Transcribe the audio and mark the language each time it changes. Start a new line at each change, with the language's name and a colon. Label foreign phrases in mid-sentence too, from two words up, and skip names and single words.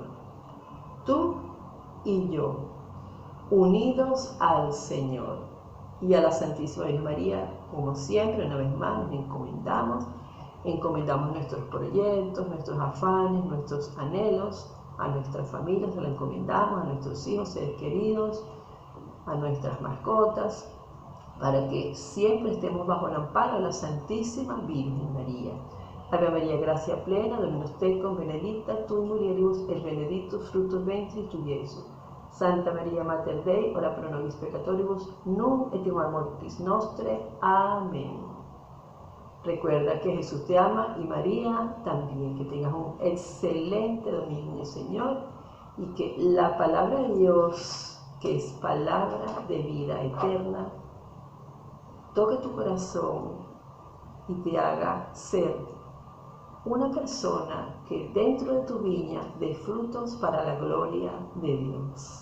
Spanish: Tú y yo, unidos al Señor y a la Santísima Virgen María, como siempre, una vez más nos encomendamos nuestros proyectos, nuestros afanes, nuestros anhelos, a nuestras familias se la encomendamos, a nuestros hijos, seres queridos, a nuestras mascotas, para que siempre estemos bajo el amparo de la Santísima Virgen María.
Latin: Ave María, gracia plena, Dominus tecum, benedicta tu in mulieribus, et benedictus fructus ventris tui, Iesus. Santa María Mater Dei, ora pro nobis peccatoribus, nunc et in hora mortis nostre.
Spanish: Amén. Recuerda que Jesús te ama y María también. Que tengas un excelente domingo en el Señor y que la palabra de Dios, que es palabra de vida eterna, toque tu corazón y te haga ser una persona que dentro de tu viña dé frutos para la gloria de Dios.